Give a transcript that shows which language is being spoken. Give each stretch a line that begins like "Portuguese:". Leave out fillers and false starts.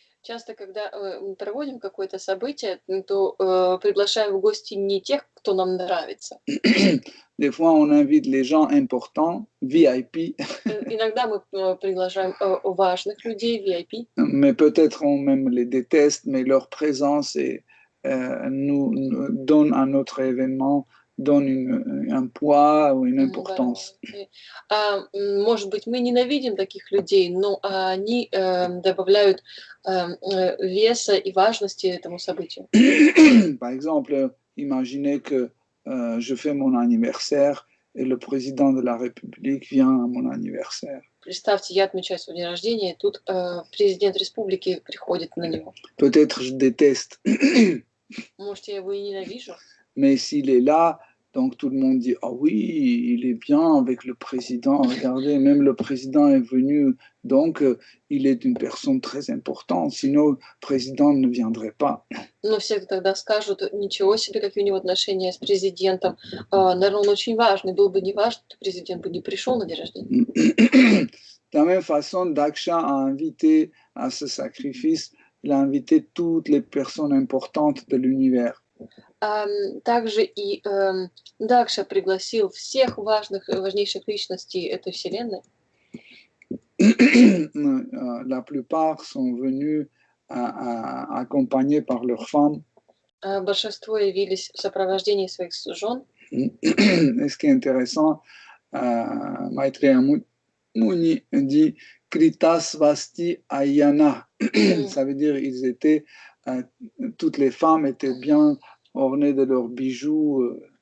Russian: Часто, когда мы проводим какое-то событие, то приглашаем в гости не тех, кто нам нравится.
French: Des fois, on invite les gens importants, VIP,
Russian: Иногда мы приглашаем важных людей, VIP,
French: mais peut-être on même les déteste, mais leur présence nous donne à notre événement, donne un poids ou une importance.
Russian: Может быть, мы ненавидим таких людей, но они добавляют веса и важности этому событию.
French: Par exemple, imaginez que je fais mon anniversaire et le président de la République vient à mon anniversaire.
Russian: Представьте, я отмечаю свой день рождения, и тут президент республики приходит на него.
French: Peut-être je déteste,
Russian: Может, я его и ненавижу,
French: mais s'il est là, donc tout le monde dit ah oui, il est bien avec le président. Regardez, même le président est venu, donc il est une personne très importante. Sinon, le président ne viendrait pas.
Russian: но все тогда скажут, ничего себе, какие у него отношения с президентом. Наверное, он очень важный. Был бы не важный, то президент бы не пришел на день рождения.
French: De la même façon, Daksha a invité à ce sacrifice, il a invité toutes les personnes importantes de l'univers.
Russian: Также и Дакша пригласил всех важнейших личностей этой вселенной.
French: La plupart sont venus accompagnés par leurs femmes.
Russian: Большинство явились в сопровождении своих жен.
French: Et ce qui est intéressant, Maitreya Muni dit Krita Svasti Ayana. Ça veut dire ils étaient, toutes les femmes étaient bien ornées de leurs bijoux.